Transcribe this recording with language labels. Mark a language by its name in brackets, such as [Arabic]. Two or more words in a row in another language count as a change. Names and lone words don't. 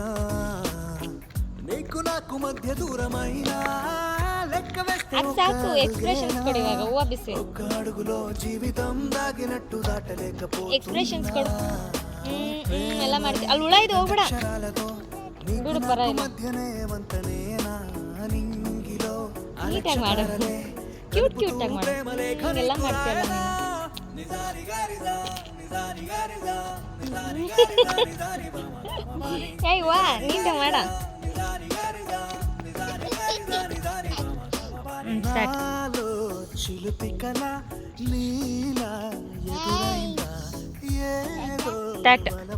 [Telugu] నీకు నాకు మధ్య దూరమైనా లెక్క వేస్తే ఒక్క అడుగులో జీవితం దాగినట్టు దాటలేకపోతున్నా. మధ్యనే వంతనేనా నింగిలో [Kannada] ನೀಟಾಗಿ ಮಾಡು, ಕ್ಯೂಟ್ ಕ್ಯೂಟಾಗಿ ಮಾಡು. ಹಿಂಗೆಲ್ಲ ಮಾಡ್ತೀಯಲ್ಲ ನೀನು. ಏಯ್ ವಾ, ನೀಟಾಗಿ ಮಾಡ. ಸ್ಟಾರ್ಟ್.